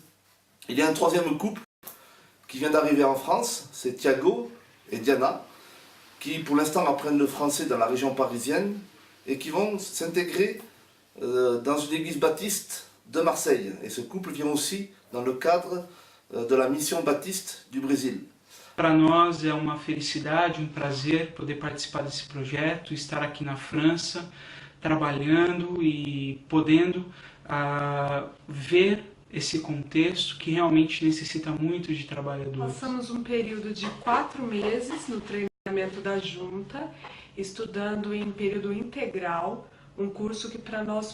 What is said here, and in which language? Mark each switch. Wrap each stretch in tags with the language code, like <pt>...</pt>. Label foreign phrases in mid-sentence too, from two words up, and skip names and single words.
<fr>Il y a un troisième couple qui vient d'arriver en France, c'est Thiago et Diana, qui pour l'instant apprennent le français dans la région parisienne et qui vont s'intégrer dans une église baptiste de Marseille. Et ce couple vient aussi dans le cadre de la mission baptiste du Brésil.</fr> <pt>Para nós é uma felicidade, prazer poder participar desse projeto, estar aqui na França, trabalhando e podendo ver esse contexto que realmente necessita muito de trabalhadores. Passamos período de 4 meses no treinamento da Junta, estudando em período integral, curso que para nós</pt>